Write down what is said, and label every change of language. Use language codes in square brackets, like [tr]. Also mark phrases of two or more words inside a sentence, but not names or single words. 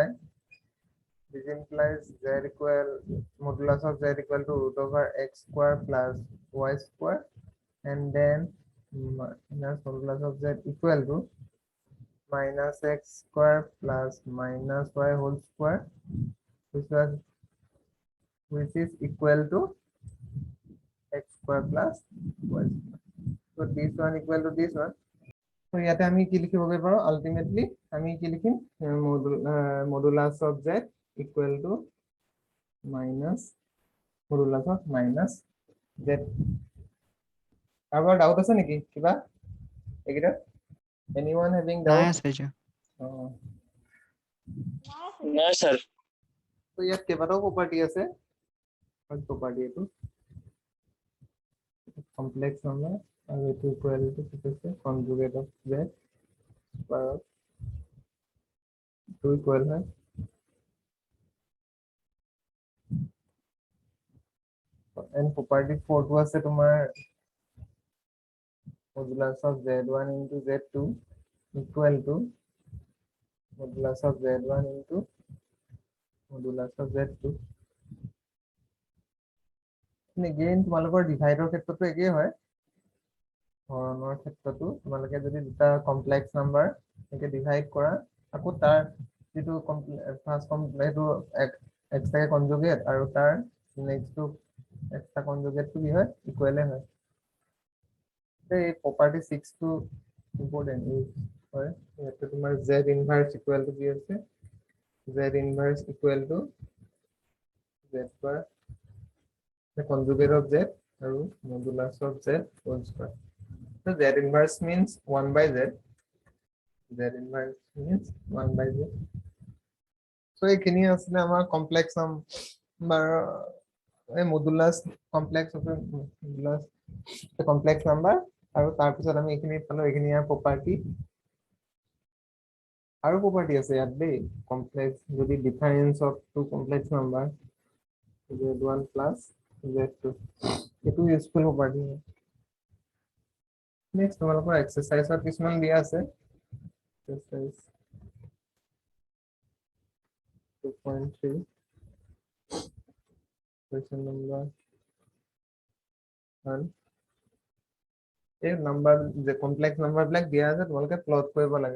[en] This implies z equal modulus of z equal to root over x square plus y square, and then minus modulus of z equal to minus x square plus minus y whole square, which is equal to x square plus y square. So this one equal to this one. [as] So ইয়াতে আমি কি লিখিবগে পাৰো আলটিমেটলি আমি কি লিখিম [en] modulus of z equal to minus modulus of minus z. [as] কাৰোবাৰ ডাউট আছে নেকি কিবা এইকেইটা? [en] anyone having doubt? [as] না স্যার। তো ইয়াত কেইবাটাও প্ৰপাৰ্টি আছে। [en] first property [as] এইটো [en] complex number [as] আৰু এইটো [en] equal to [as] কি কৈছে [en] conjugate of z square to equal [as] হয় [en] and property 4 [as] টো আছে তোমাৰ [en] modulus of z1 into z2 equal to modulus of z1 into modulus of z2. [as] again তোমালোকৰ ডিভাইডৰ ক্ষেত্ৰতো একেই হয়। হৰণৰ ক্ষেত্ৰতো তোমালোকে যদি দুটা [en] complex number [as] একে ডিভাইড কৰা আকৌ তাৰ যেটো ফাৰ্স্ট এইটো [en] extra conjugate [as] আৰু তাৰ নেক্সটটো [en] extra conjugate [as] কি হয় ইকুৱেলে হয়। এই প্ৰপাৰ্টি 6 টো [en] important use [as] হয়। ইয়াতে তোমাৰ [en] z inverse equal to [as] কি আছে [en] z inverse equal to z square the conjugate of z [as] আৰু [en] modulus of z whole square. So z inverse means 1 by z. Z inverse means 1 by z. [as] So এইখিনি আসলে আমাৰ [en] complex number modulus complex of modulus complex number [as] আৰু তাৰ পিছত আমি এইখিনি পালো এইখিনি ইয়াৰ প্ৰপাৰ্টি আৰু প্ৰপাৰ্টি আছে ইয়াত দেই কমপ্লেক্স যদি [en] difference of two complex number z1 plus z2 [as] এইটো [en] useful property [as] হয়। নেক্সট তোমালোকৰ এক্সাৰসাইজত কিছুমান দিয়া আছে এক্সাৰসাইজ 2.3 [en] question number 1 [as] এই নাম্বাৰ যে [en] complex number [as] বিলাক দিয়া আছে তোমালোকে প্লট কৰিব লাগে।